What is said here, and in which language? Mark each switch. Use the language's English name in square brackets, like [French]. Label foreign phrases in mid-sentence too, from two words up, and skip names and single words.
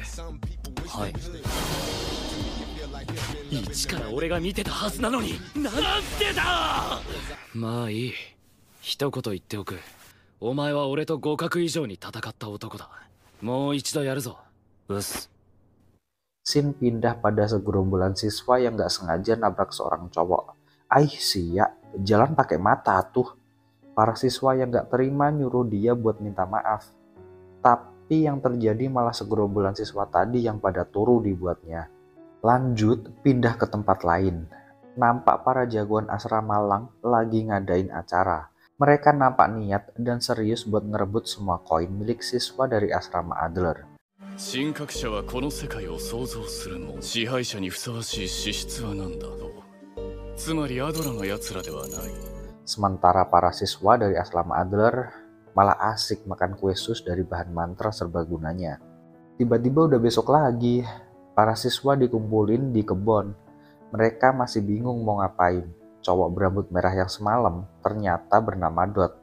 [Japanese] はい。一から俺が見てたはずなのになんでだ。まあいい。一言言っておく。お前は俺と互角以上に戦った男だ。もう一度やるぞ。 Us. [Indonesian] Sin pindah pada segerombolan siswa yang gak sengaja nabrak seorang cowok. Sia, jalan pakai mata tuh. Para siswa yang gak terima nyuruh dia buat minta maaf. Tapi yang terjadi malah segerombolan siswa tadi yang pada turu dibuatnya. Lanjut, pindah ke tempat lain. Nampak para jagoan asrama Lang lagi ngadain acara. Mereka nampak niat dan serius buat ngerebut semua koin milik siswa dari asrama Adler. [Japanese] 神格者はこの世界を創造するも支配者にふさわしい資質は何だろう。つまりアドラの奴らではない。 [Indonesian] Sementara para siswa dari asrama Adler malah asik makan kue sus dari bahan mantra serbaguna-nya. Tiba-tiba udah besok lagi, para siswa dikumpulin di kebun. Mereka masih bingung mau ngapain. Cowok berambut merah yang semalam ternyata bernama Dot.